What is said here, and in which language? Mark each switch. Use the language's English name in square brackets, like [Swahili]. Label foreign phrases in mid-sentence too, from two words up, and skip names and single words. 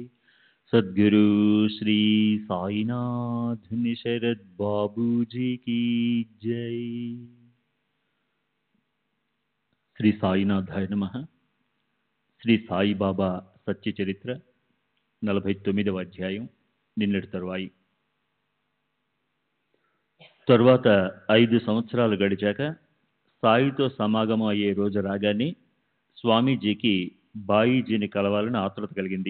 [Hindi] सद्गुरु श्री साईनाथ निशरद बाबू जी की जय। [Telugu] శ్రీ సాయినాథాయ నమః. శ్రీ సాయిబాబా సత్య చరిత్ర 49వ అధ్యాయం. నిన్నటి తరువాయి. తరువాత 5 సంవత్సరాలు గడిచాక సాయితో సమాగమం అయ్యే రోజు రాగానే స్వామీజీకి బాయీజీని కలవాలని ఆతృత కలిగింది.